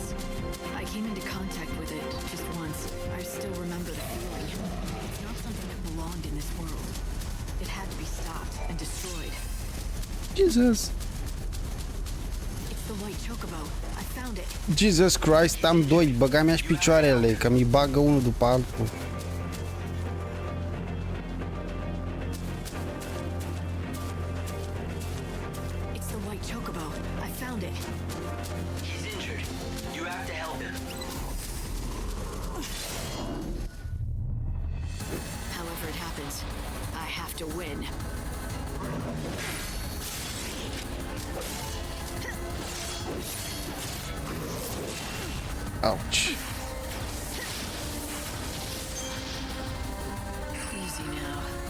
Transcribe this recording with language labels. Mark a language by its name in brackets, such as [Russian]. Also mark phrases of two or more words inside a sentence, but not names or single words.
[English] I came into contact with it just once. I still remember the feeling. It's not something that belonged in this world. It had to be stopped and destroyed. Jesus. It's the white chocobo. I found it. Jesus Christ, [Romanian] am doi. Băga mi-aș picioarele, că mi bagă unul după altul. [English] It's the white chocobo. I found it. He's injured. You have to help him. However it happens, I have to win. Ouch. Easy now.